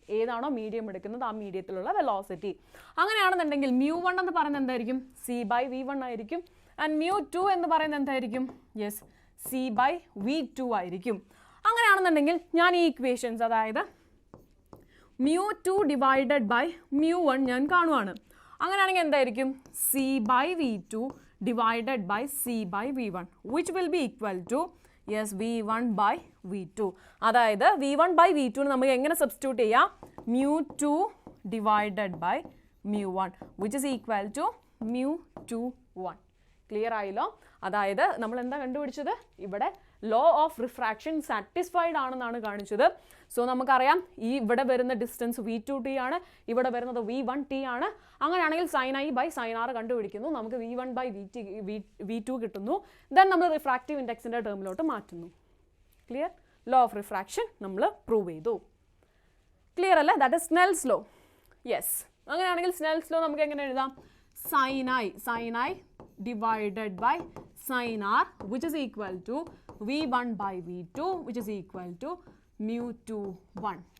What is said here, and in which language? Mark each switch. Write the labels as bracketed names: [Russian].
[Malayalam] ഏതാണോ മീഡിയം എടുക്കുന്നത് ആ മീഡിയത്തിലുള്ള വെലോസിറ്റി. അങ്ങനെയാണെന്നുണ്ടെങ്കിൽ μ1 എന്ന് പറയുന്നത് എന്തായിരിക്കും? C ബൈ V1 ആയിരിക്കും. ആൻഡ് μ2 എന്ന് പറയുന്നത് എന്തായിരിക്കും? യെസ്, C ബൈ V2 ആയിരിക്കും. അങ്ങനെയാണെന്നുണ്ടെങ്കിൽ ഞാൻ ഈ ഇക്വേഷൻസ്, അതായത് μ2 ഡിവൈഡഡ് ബൈ μ1 ഞാൻ കാണുവാണ്. അങ്ങനെയാണെങ്കിൽ എന്തായിരിക്കും? [English] C [Malayalam] by [English] V2 divided by C by V1 which will be equal to [Malayalam] yes [English] V1 by V2. [Malayalam] അതായത് V1 by V2 നമുക്ക് എങ്ങനെ സബ്സ്റ്റിറ്റ്യൂട്ട് ചെയ്യാം? [English] mu2 divided by mu1 which is equal to mu21. [Malayalam] Clear ആയല്ലോ? അതായത് നമ്മൾ എന്താ കണ്ടുപിടിച്ചത്? ഇവിടെ ലോ ഓഫ് റിഫ്രാക്ഷൻ സാറ്റിസ്ഫൈഡ് ആണെന്നാണ് കാണിച്ചത്. സോ നമുക്കറിയാം ഈ ഇവിടെ വരുന്ന ഡിസ്റ്റൻസ് V2t ആണ്, ഇവിടെ വരുന്നത് V1t ആണ്. അങ്ങനെയാണെങ്കിൽ sin I by sin R കണ്ടുപിടിക്കുന്നു. നമുക്ക് V1 by V2 കിട്ടുന്നു. ദെൻ നമ്മൾ റിഫ്രാക്റ്റീവ് ഇൻഡെക്സിൻ്റെ ടേമിലോട്ട് മാറ്റുന്നു. ക്ലിയർ? ലോ ഓഫ് റിഫ്രാക്ഷൻ നമ്മൾ പ്രൂവ് ചെയ്തു. ക്ലിയർ അല്ലേ? [English] That is Snell's law. [Malayalam] Yes. അങ്ങനെയാണെങ്കിൽ സ്നെൽസ് ലോ നമുക്ക് എങ്ങനെ എഴുതാം? [English] sin I divided by sin R which is equal to V1 by V2 which is equal to mu21.